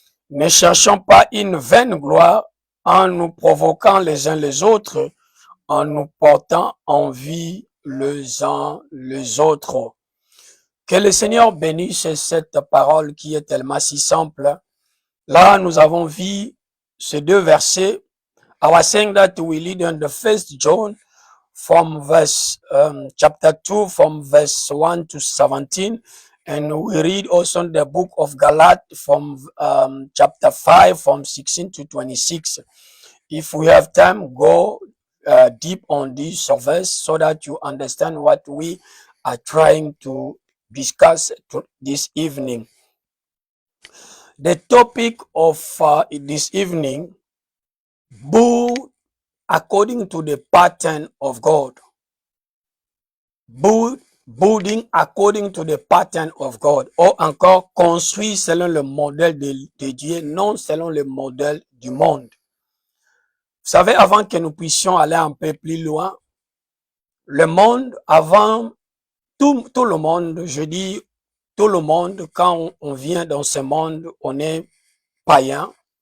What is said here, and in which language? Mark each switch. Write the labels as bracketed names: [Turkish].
[French] Ne cherchons pas une vaine gloire en nous provoquant les uns les autres, en nous portant envie les uns les autres. Que le Seigneur bénisse cette parole qui est tellement si simple. Là, nous avons vu ces deux versets. [English] I was saying that we read in the first John from verse chapter 2 from verse 1 to 17, and we read also in the book of Galatians from chapter 5 from 16 to 26. If we have time, go deep on this verse so that you understand what we are trying to discuss this evening. The topic of this evening, build according to the pattern of God. Building according to the pattern of God. [French] Ou encore, construire selon le modèle de Dieu, non selon le modèle du monde. Vous savez, avant que nous puissions aller un peu plus loin, le monde, avant, tout le monde, je dis tout le monde, quand on vient dans ce monde, on est païen.